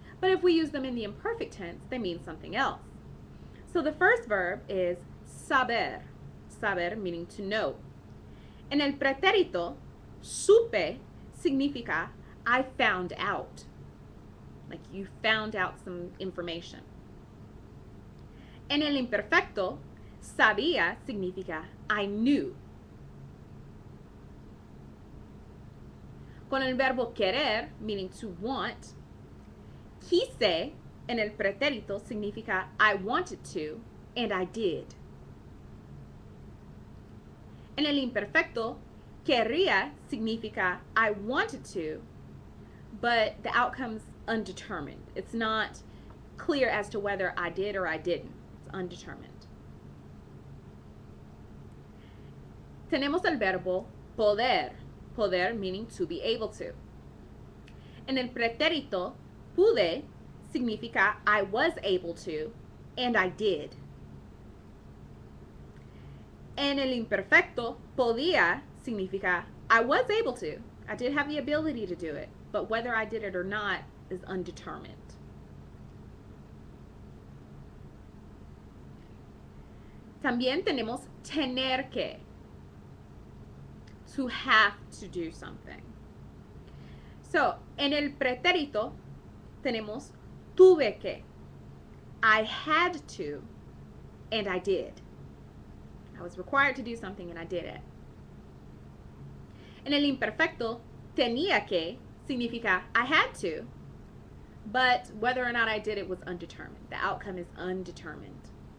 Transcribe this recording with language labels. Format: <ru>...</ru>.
<en>But if we use them in the imperfect tense, they mean something else. So the first verb is saber.</en> <es>Saber</es> <en>meaning to know.</en> <es>En el pretérito, supe significa</es> <en>I found out. Like you found out some information.</en> <es>En el imperfecto, sabía significa</es> <en>I knew.</en> <es>Con el verbo querer,</es> <en>meaning to want,</en> <es>quise en el pretérito significa</es> <en>I wanted to and I did.</en> <es>En el imperfecto, quería significa</es> <en>I wanted to, but the outcome's undetermined. It's not clear as to whether I did or I didn't. It's undetermined.</en> <es>Tenemos el verbo poder. Poder</es> <en>meaning to be able to.</en> <es>En el pretérito, pude significa</es> <en>I was able to and I did.</en> <es>En el imperfecto, podía significa</es> <en>I was able to. I did have the ability to do it, but whether I did it or not is undetermined.</en> <es>También tenemos tener que.</es> <en>To have to do something. So,</en> <es>en el pretérito tenemos tuve que.</es> <en>I had to and I did. I was required to do something and I did it.</en> <es>En el imperfecto, tenía que significa</es> <en>I had to, but whether or not I did it was undetermined. The outcome is undetermined.</en>